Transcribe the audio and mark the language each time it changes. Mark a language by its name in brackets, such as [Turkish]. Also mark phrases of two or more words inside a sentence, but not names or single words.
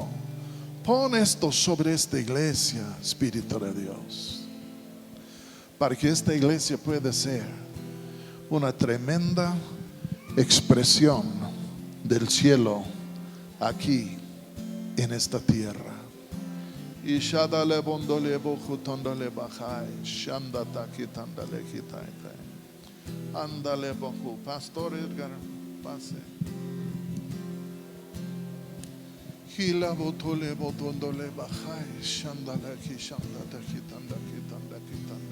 [Spanish] Pon esto sobre esta iglesia, Espíritu de Dios, para que esta iglesia pueda ser una tremenda expresión del cielo aquí en esta tierra. Y shadale bondole bojutondole bajai, shandata kitandale kitaite. Andale boju, Pastor Edgar, pase. Hila botole botondole bajai, shandale ki shandata kitanda kitanda kitanda.